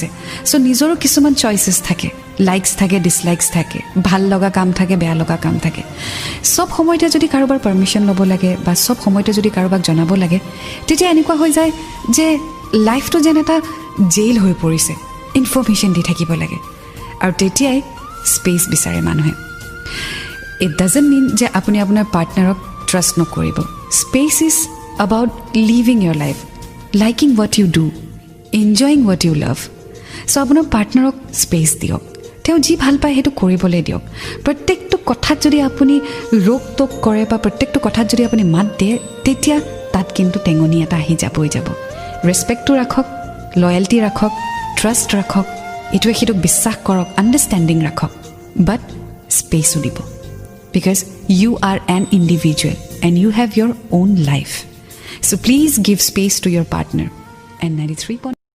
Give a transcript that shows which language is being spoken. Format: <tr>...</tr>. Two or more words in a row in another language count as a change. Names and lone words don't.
<as>সো নিজৰো কিছুমান চইচেছ থাকে লাইকস থাকে ডিসলাইকস থাকে ভাল লগা কাম থাকে বেয়া লগা কাম থাকে সব সময়তে যদি কাৰোবাৰ পাৰমিশন ল'ব লাগে বা সব সময়তে যদি কাৰোবাক জনাব লাগে তেতিয়া এনেকুৱা হৈ যায় যে লাইফটো যেন এটা জেইল হৈ পৰিছে ইনফৰমেশন দি থাকিব লাগে আৰু তেতিয়াই স্পেচ বিচাৰে মানুহে</as> <en>it doesn't mean</en> <as>যে আপুনি আপোনাৰ পাৰ্টনাৰক ট্ৰাষ্ট নকৰিব</as> <en>space is about living your life liking what you do enjoying what you love so</en> <as>আপোনাৰ পাৰ্টনাৰক স্পেচ দিয়ক তেওঁ যি ভাল পায় হেতু কৰিবলৈ দিয়ক প্ৰত্যেকটো কথাত যদি আপুনি ৰোক টক কৰে বা প্ৰত্যেকটো কথাত যদি আপুনি মাত দিয়ে তেতিয়া তাত কিন্তু টেঙনি এটা আহি যাবই যাব ৰেসপেক্টটো ৰাখক লয়ালটি ৰাখক ট্ৰাষ্ট ৰাখক ইটোৱে সিটোক বিশ্বাস কৰক আণ্ডাৰষ্টেণ্ডিং ৰাখক বাট স্পেচো দিব</as> <en>because you are an individual and you have your own life so please give space to your partner and 93.</en>